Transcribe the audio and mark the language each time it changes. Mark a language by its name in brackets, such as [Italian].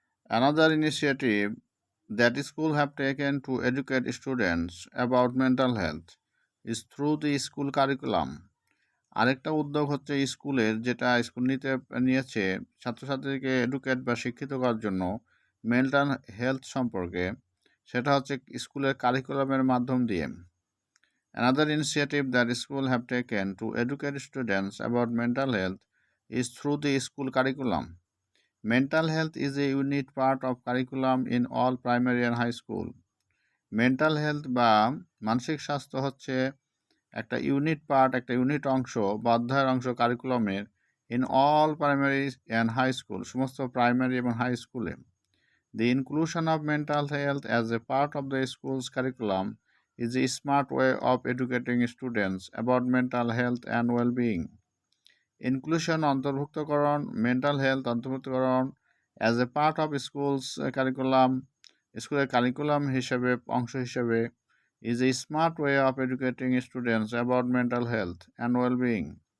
[English] Another initiative that schools have taken to educate students about mental health is through the school curriculum. [Bangla] আরেকটা উদ্যোগ হচ্ছে স্কুলের, যেটা school নিয়েছে ছাত্রছাত্রীকে এডুকেট বা শিক্ষিত করার জন্য মেন্টাল হেলথ সম্পর্কে, সেটা হচ্ছে স্কুলের কারিকুলামের মাধ্যম দিয়ে। [English] Another initiative that schools have taken to educate students about mental health is through the school curriculum. Mental health is a unit part of curriculum in all primary and high school. [Bangla] Mental health বা মানসিক স্বাস্থ্য হচ্ছে একটা unit অংশ বা অধ্যায়ের অংশ কারিকুলামের [English] in all primary and high school, [Bangla] সমস্ত প্রাইমারি এবং হাই স্কুলে। [English] The inclusion of mental health as a part of the school's curriculum is a smart way of educating students about mental health and well-being. Inclusion অন্তর্ভুক্তকরণ, mental health অন্তর্ভুক্তকরণ as a part of school's curriculum, [Bangla] স্কুলের curriculum হিসেবে অংশ হিসেবে [English] is a smart way of educating students about mental health and well-being.